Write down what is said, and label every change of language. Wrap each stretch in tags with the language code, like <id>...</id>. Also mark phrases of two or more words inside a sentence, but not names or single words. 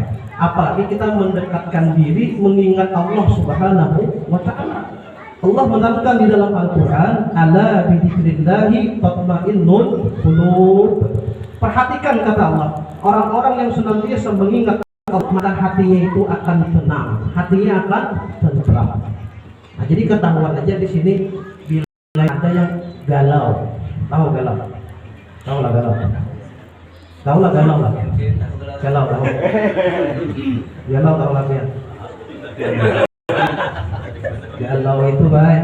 <id>Apalagi kita mendekatkan diri mengingat Allah</id> <ar>سبحانه وتعالى.</ar> <id>Allah menanamkan di dalam Al-Quran,</id> <ar>ألا بذكر الله تطمئن القلوب.</ar> <id>Perhatikan kata Allah, orang-orang yang senantiasa mengingat Allah, maka hatinya itu akan tenang, hatinya akan tentram. Nah, jadi ketahuan aja di sini bila ada yang galau, tahu galau? Tahu lah galau. Tahu lah galau lah. Galau tahu. Galau tahu lah ya. Galau itu baik.</id>